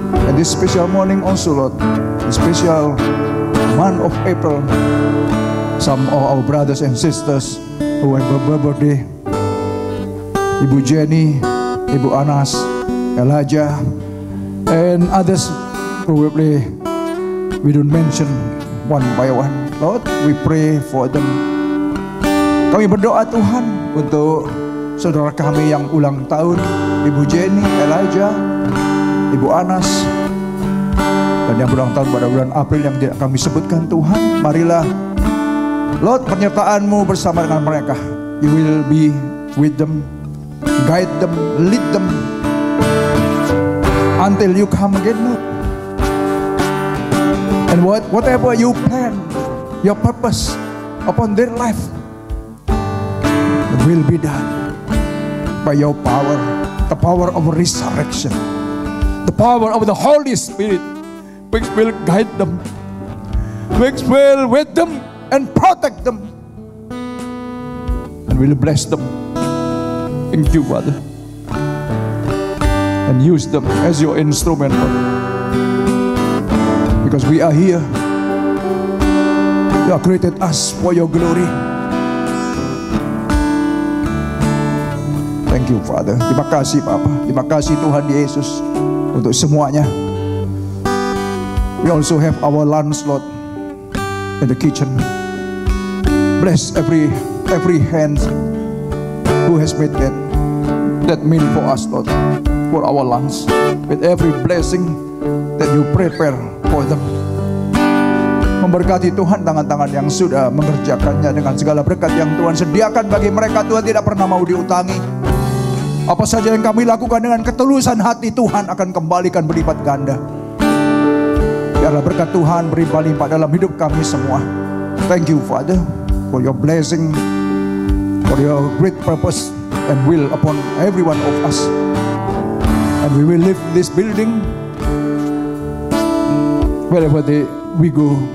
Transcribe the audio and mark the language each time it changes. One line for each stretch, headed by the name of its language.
English: And this special morning also, Lord, the special month of April, some of our brothers and sisters who have a birthday, Ibu Jenny, Ibu Anas, Elijah, and others probably we don't mention one by one. Lord, we pray for them.
Indonesian: Kami berdoa Tuhan untuk saudara kami yang ulang tahun, Ibu Jenny, Elijah, Ibu Anas, dan yang berulang tahun pada bulan April yang tidak kami sebutkan Tuhan. Marilah Lord, penyertaan-Mu bersama dengan mereka.
English: You will be with them, guide them, lead them until You come again, Lord. And whatever You plan, Your purpose upon their life will be done by Your power, the power of resurrection, the power of the Holy Spirit, which will guide them, which will with them and protect them, and will bless them. Thank You, Father, and use them as Your instrument, Lord. Because we are here, You have created us for Your glory. Thank You, Father.
Indonesian: Terima kasih, Papa. Terima kasih, Tuhan Yesus, untuk semuanya.
English: We also have our lunch, Lord, in the kitchen. Bless every hand who has made that meal for us, Lord, for our lunch, with every blessing that You prepare for them.
Indonesian: Memberkati Tuhan tangan-tangan yang sudah mengerjakannya dengan segala berkat yang Tuhan sediakan bagi mereka. Tuhan tidak pernah mau diutangi. Apa saja yang kami lakukan dengan ketulusan hati, Tuhan akan kembalikan berlipat ganda. Biarlah berkat Tuhan berlimpah-limpah dalam hidup kami semua.
English: Thank You, Father, for Your blessing, for Your great purpose and will upon every one of us. And we will leave this building wherever we go.